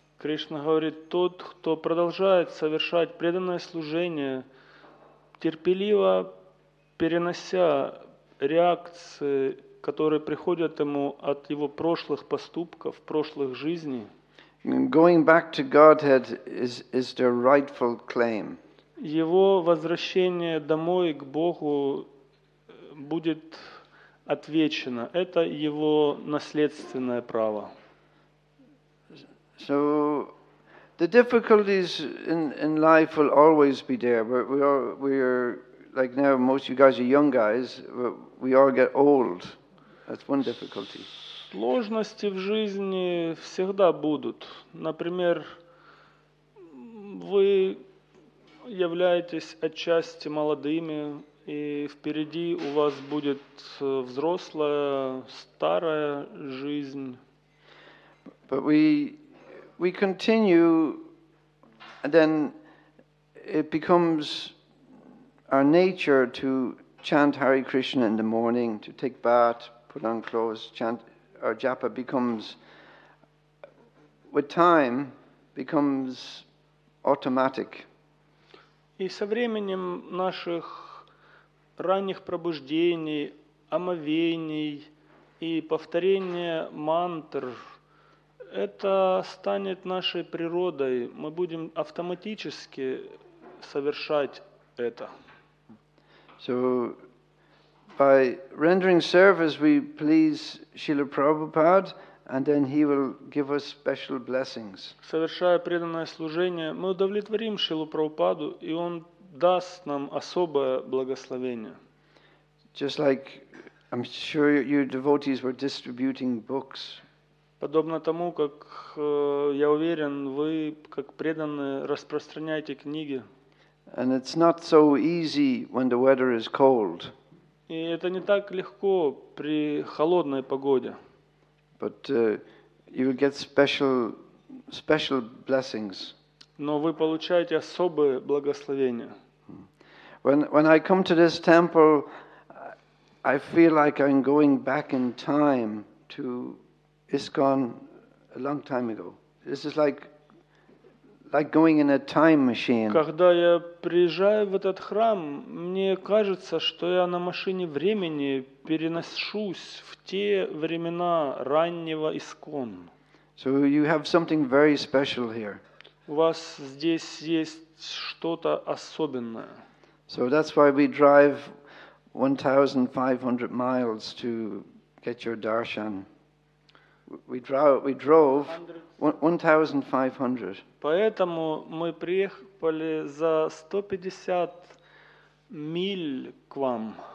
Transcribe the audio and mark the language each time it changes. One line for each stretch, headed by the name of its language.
Russian: Кришна говорит, тот, кто продолжает совершать преданное служение, терпеливо перенося реакции, которые приходят ему от его прошлых поступков, прошлых жизней.
English: Going back to Godhead is their rightful claim.
Russian: Его возвращение домой к Богу будет отвечено. Это его наследственное право.
English: So the difficulties in life will always be there. We're like now, most of you guys are young guys. We all get old. That's one difficulty.
Russian: Сложности в жизни всегда будут. Например, вы являетесь отчасти молодыми, и впереди у вас будет взрослая, старая жизнь.
English: But we continue, and then it becomes our nature to chant Hare Krishna in the morning, to take bath, put on clothes, chant. Our japa becomes, with time, becomes automatic.
Russian: И со временем наших ранних пробуждений, омовений и повторения мантр, это станет нашей природой. Мы будем автоматически совершать это.
English: So, by rendering service, we please Srila Prabhupada, and then he will give us special blessings.
Russian: Совершая преданное служение, мы удовлетворим Шрилу Прабхупаду, и он даст нам особое благословение.
English: Just like I'm sure you devotees were distributing books.
Russian: Подобно тому, как, я уверен, вы, как преданные, распространяете книги.
English: And it's not so easy when the weather is cold.
Russian: И это не так легко при холодной погоде.
English: But you will get special blessings.
Russian: Но вы получаете особые благословения.
English: When I come to this temple, I feel like I'm going back in time to ISKCON a long time ago. This is like going in a time machine.
Russian: Когда я приезжаю в этот храм, мне кажется, что я на машине времени переношусь в те времена раннего ISKCON.
English: So you have something very special here.
Russian: У вас здесь есть что-то особенное.
English: So that's why we drive 1,500 miles to get your darshan. We drove 1,500.
Russian: Поэтому мы приехали за 150 миль к вам.